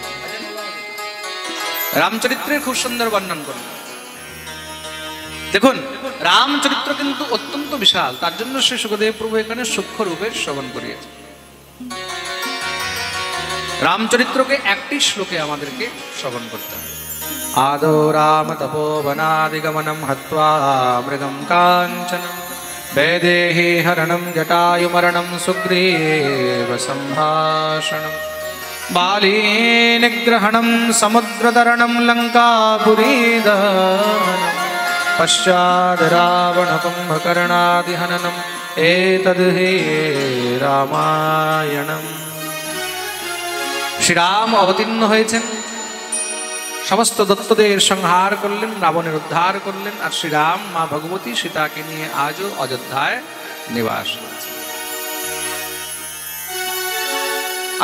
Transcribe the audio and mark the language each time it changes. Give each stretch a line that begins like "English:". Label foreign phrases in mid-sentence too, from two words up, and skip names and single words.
Bangla: রামচরিত্রের খুব সুন্দর বর্ণন করলেন। দেখুন, রামচরিত্র কিন্তু অত্যন্ত বিশাল, তার জন্য শ্রী সুখদেব প্রভু এখানে সূক্ষ্ম রূপের শ্রবণ করিয়েছে। রামচরিত্রকে একটি শ্লোকে আমাদেরকে শ্রবণ করতে হবে।
Sanskrit: আদৌ রাম তপোবনাদিগমনম হত্বা মৃগম কাঞ্চনম বৈদেহি হরণম জটায়ুমরণম সুগ্রীব সম্ভাষণম বালী নিগ্রহণম সমুদ্রতरणं লঙ্কাপুরীদহনম পশ্চাদ রাবণ কুম্ভকর্ণাদিহননম এতদ্ হি রামায়ণম।
Bangla: শ্রীরাম অবতীর্ণ হয়েছেন, সমস্ত দত্তদের সংহার করলেন, রাবণের উদ্ধার করলেন, আর শ্রীরাম মা ভগবতী সীতাকে নিয়ে আজও অযোধ্যায় নিবাস করছেন।